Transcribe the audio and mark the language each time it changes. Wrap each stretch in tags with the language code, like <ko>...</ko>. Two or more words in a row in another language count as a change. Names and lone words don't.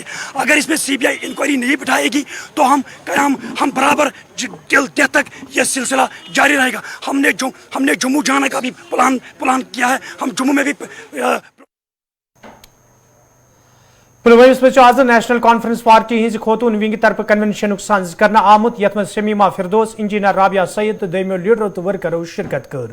<hi>अगर इसमें CBI इंक्वायरी नहीं बिठाएगी तो हम बराबर दिल तक यह सिलसिला जारी रहेगा। हमने जम्मू जाने का भी प्लान किया है। हम जम्मू में भी</hi> <ks>पुलवामा में आज नेशनल कॉन्फ्रेंस पार्टी हज खोतून विंग तरफ कन्वेंशन सज कर आमुत यथ में शमीमा फिरदौस, इंजीनियर राबिया सैयद तो दमो लीडरों तो वर्करों शिरकत कर।</ks>